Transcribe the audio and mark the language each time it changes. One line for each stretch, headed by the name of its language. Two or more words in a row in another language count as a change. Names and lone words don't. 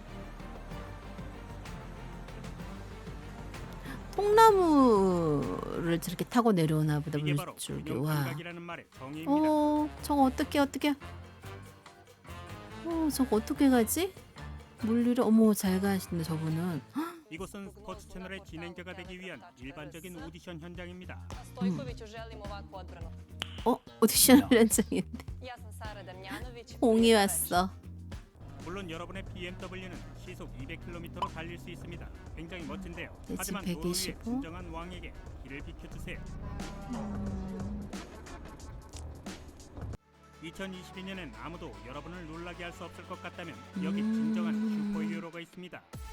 Korean: 통나무를 저렇게 타고 내려오나 보다. 이게 바로 물줄기. 균형 와. 감각이라는 말의 정의입니다. 저거 어떻게. 저거 어떻게 가지? 물 위로. 어머, 잘 가시네 저분은. 이곳은 스포츠 채널의 진행자가 되기 위한 일반적인 오디션 현장입니다.
Serbian: Stojkoviću želim ovakvu odbranu.
Korean: 오디션 현장인데
Serbian: Ja sam Sara Damjanović.
Korean: 공이 왔어. 물론 여러분의 BMW는 시속 200km로 달릴 수 있습니다. 굉장히 멋진데요. 대지 하지만 도로 위에 125? 진정한 왕에게 길을 비켜주세요. 2022년엔 아무도 여러분을 놀라게 할 수 없을 것 같다면 여기 진정한 슈퍼히어로가 있습니다.